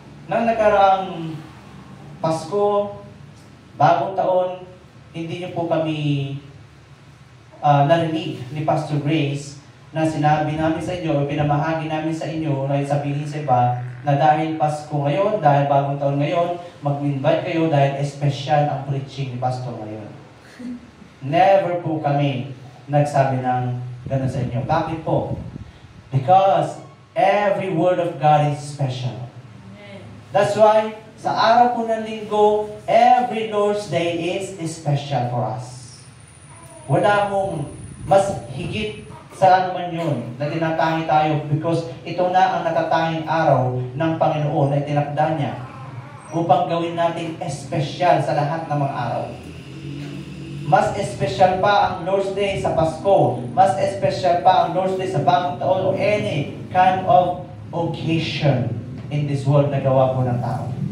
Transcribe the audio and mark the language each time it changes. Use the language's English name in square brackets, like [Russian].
[Filipino] Nang nakaraang Pasko, bagong taon, hindi niyo po kami narinig ni Pastor Grace na sinabi namin sa inyo o pinamahagi namin sa inyo na sabihin sa iba na dahil Pasko ngayon, dahil bagong taon ngayon, mag-invite kayo dahil espesyal ang preaching ni Pastor ngayon. Never po kami nagsabi ng gano'n sa inyo. Bakit po? [English] Because every word of God is special. That's why, [Filipino] sa araw po ng linggo, [English] every Lord's Day is special for us. [Filipino] Wala mong mas higit sa ano man yun na tinatangi tayo because ito na ang natatanging araw ng Panginoon na itinakda niya upang gawin natin espesyal sa lahat ng mga araw. Mas espesyal pa ang Lord's Day sa Pasko. Mas espesyal pa ang Lord's Day sa Bagong Taon o [English] any kind of occasion in this world [Filipino] na gawa po ng tao.